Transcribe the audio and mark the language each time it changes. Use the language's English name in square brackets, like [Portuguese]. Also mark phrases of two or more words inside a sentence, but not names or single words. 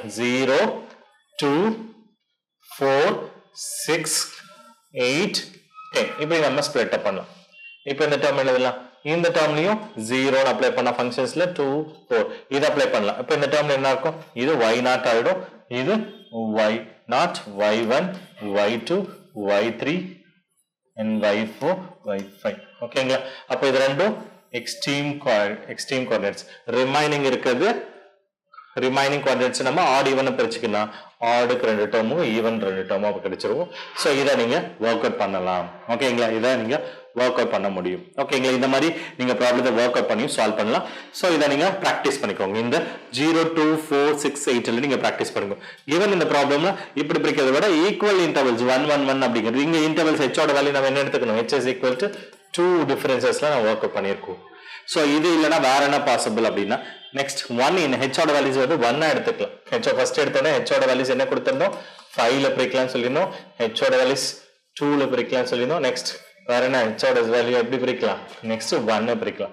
[Tamil] 0 2 4 6 8 10 இப்படி நம்ம [English] split up [Tamil] பண்ணலாம். இப்போ இந்த டேர்ம் எழுதலாம். இந்த டேர்ம்லயும் 0 அப்ளை பண்ண ஃபங்க்ஷன்ஸ்ல 2 4 இது அப்ளை பண்ணலாம். இப்போ இந்த டேர்ம்ல என்ன இருக்கும்? இது y0 ஆயிடும், இது y0 y1 y2 y3 and y4 y5. ஓகேங்களா? அப்ப இது ரெண்டும் [English] extreme coordinates. [Tamil] ரிமைனிங் இருக்குது [English] remaining quadrates [Tamil] நம்ம [English] odd even [Tamil] பிரிச்சுக்கலாம். ஆடுக்கு 2 டேர்மும் ஈவன் 2 டேர்மும் அப்போ கிடைச்சிருக்கும். ஸோ இதை நீங்க [English] work out [Tamil] பண்ணலாம். ஓகேங்களா, இதை நீங்க [English] work out [Tamil] பண்ண முடியும். ஓகேங்களா, இந்த மாதிரி நீங்க ப்ராப்ளத்தை [English] work out [Tamil] பண்ணி சால்வ் பண்ணலாம். ஸோ இதை நீங்க ப்ராக்டிஸ் பண்ணிக்கோங்க. இந்த 0, 2, 4, 6, 8 நீங்க ப்ராக்டிஸ் பண்ணுங்க. ஈவன் இந்த ப்ராப்ளம்ல இப்படி பிரிக்கிறத விட [English] equal intervals [Tamil] 1, 1, 1 அப்படிங்கிறது இங்க இன்டர்வல்ஸ் ஹெச்சோட வேல்யூ நம்ம என்ன எடுத்துக்கணும், [English] h is equal to [Tamil] 2 டிஃபரன்சஸ்ல நான் ஒர்க் அவுட் பண்ணியிருக்கோம். ஸோ இது இல்லைன்னா வேற என்ன பாசிபிள் அப்படின்னா நெக்ஸ்ட் 1 in ஹெச்சோட வேல்யூஸ் வந்து 1 எடுத்துக்கலாம். ஹெச்சோ ஃபர்ஸ்ட் எடுத்தோன்னா ஹெச்சோட வேல்யூஸ் என்ன கொடுத்திருந்தோம், 5ல பிரிக்கலாம்னு சொல்லியிருந்தோம். ஹெச்சோட வேல்யூஸ் 2ல பிரிக்கலாம்னு சொல்லியிருந்தோம். நெக்ஸ்ட் வேற என்ன ஹெச்சோட வேல்யூ எப்படி பிரிக்கலாம், நெக்ஸ்ட் 1 பிரிக்கலாம்.